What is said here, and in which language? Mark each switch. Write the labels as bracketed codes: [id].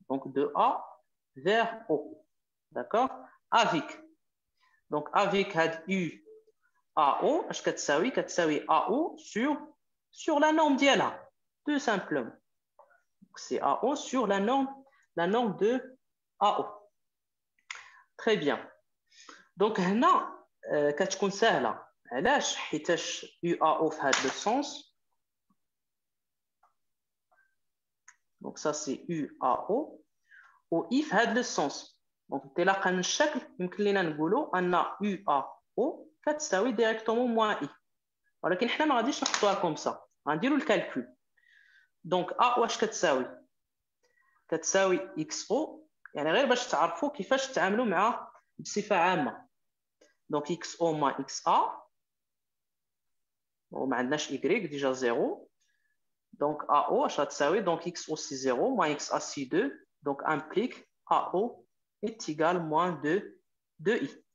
[fr] Donc de A vers O. D'accord? Avec هذا U AO [ar] اش كتساوي [fr] AO sur la norme [ar] ديالها [fr] tout simplement. C'est AO sur la norme de AO. Très bien. [ar] Donc هنا كتكون سهله علاش حيتاش UAO في هذا السونس. [fr] Donc ça c'est UAO [ar] و I في هذا السونس. Donc انطلاقا من الشكل يمكن لنا نقولوا ان UAO كتساوي [fr] ديريكتومون موان [ar] I. ولكن حنا ما غاديش نحطوها [fr] كوم سا [ar] غنديروا الكالكول. دونك A واش كتساوي XO يعني غير باش تعرفوا كيفاش تتعاملوا مع بصفه عامه. [fr] Donc XO moins XA [ar] وما عندناش [fr] Y déjà 0. Donc AO اش غتساوي donc XO c'est 0 moins XA c'est 2 donc implique AO est égal moins de 2i.